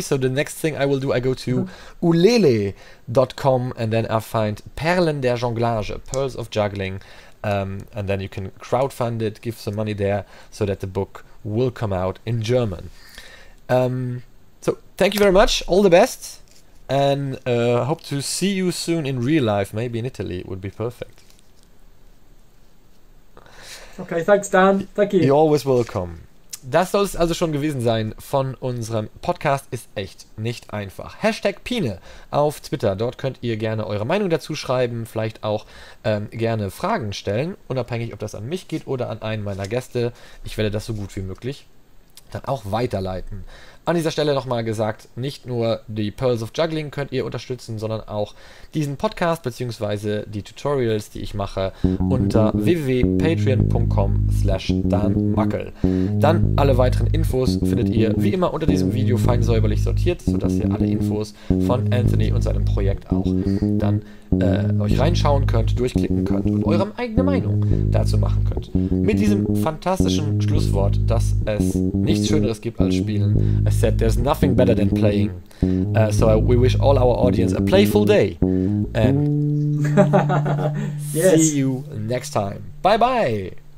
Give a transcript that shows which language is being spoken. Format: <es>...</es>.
<en>So the next thing I will do, I go to ulele.com and then I find Perlen der Jonglage, Pearls of Juggling, and then you can crowdfund it, give some money there so that the book will come out in German. So thank you very much, all the best, and hope to see you soon in real life, maybe in Italy. It would be perfect. Okay, thanks Dan, thank you. You're always welcome.</en> <de>Das soll es also schon gewesen sein von unserem Podcast Ist echt, nicht einfach. #Pine auf Twitter. Dort könnt ihr gerne eure Meinung dazu schreiben, vielleicht auch gerne Fragen stellen, unabhängig ob das an mich geht oder an einen meiner Gäste. Ich werde das so gut wie möglich dann auch weiterleiten. An dieser Stelle nochmal gesagt, nicht nur die Pearls of Juggling könnt ihr unterstützen, sondern auch diesen Podcast bzw. die Tutorials, die ich mache, unter www.patreon.com/DaanMackel. Dann alle weiteren Infos findet ihr wie immer unter diesem Video fein säuberlich sortiert, sodass ihr alle Infos von Anthony und seinem Projekt auch dann euch reinschauen könnt, durchklicken könnt und eure eigene Meinung dazu machen könnt. Mit diesem fantastischen Schlusswort, dass es nichts Schöneres gibt als Spielen.</de> <en>I said there's nothing better than playing. So we wish all our audience a playful day. And yes. See you next time. Bye bye.</en>